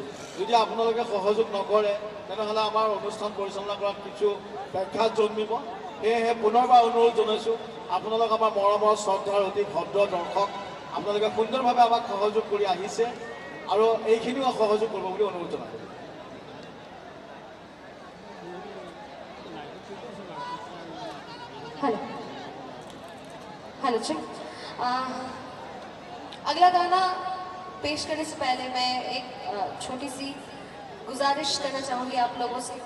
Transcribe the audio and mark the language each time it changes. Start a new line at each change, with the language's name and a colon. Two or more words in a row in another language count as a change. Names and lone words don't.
Assamese: যদি আপোনালোকে সহযোগ নকৰে তেনেহ'লে আমাৰ অনুষ্ঠান পৰিচালনা কৰাত কিছু ব্যাঘাত জন্মিব। সেয়েহে পুনৰবাৰ অনুৰোধ জনাইছোঁ, আপোনালোক আমাৰ মৰমৰ শ্ৰদ্ধাৰ অতি ভদ্ৰ দৰ্শক, আপোনালোকে সুন্দৰভাৱে আমাক সহযোগ কৰি আহিছে আৰু এইখিনিও সহযোগ কৰিব বুলি অনুৰোধ জনাইছোঁ।
English: hello check.
Hindi: अगला गाना पेश करने से पहले मैं एक छोटी सी गुजारिश करना चाहूँगी आप लोगों से।